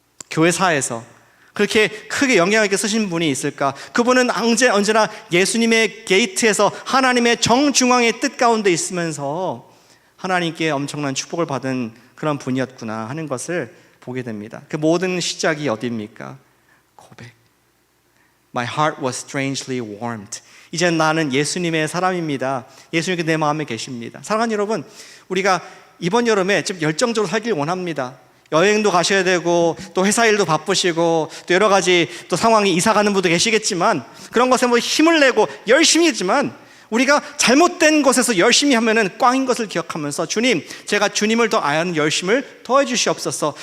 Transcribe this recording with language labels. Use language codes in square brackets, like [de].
[ko] 교회사에서 그렇게 크게 영향을 있게 쓰신 분이 있을까? 그분은 언제나 예수님의 게이트에서 하나님의 정중앙의 뜻 가운데 있으면서 하나님께 엄청난 축복을 받은 그런 분이었구나 하는 것을 보게 됩니다. 그 모든 시작이 어디입니까? 고백. [en] My heart was strangely warmed. [ko] 이제 나는 예수님의 사람입니다. 예수님께 내 마음에 계십니다. 사랑하는 여러분, 우리가 이번 여름에 좀 열정적으로 살길 원합니다. 여행도 가셔야 되고 또 회사 일도 바쁘시고 또 여러 가지 또 상황이 이사 가는 분도 계시겠지만 그런 것에 뭐 힘을 내고 열심히 했지만 우리가 잘못된 것에서 열심히 하면은 꽝인 것을 기억하면서 주님, 제가 주님을 더 아는 열심을 더해 주시옵소서.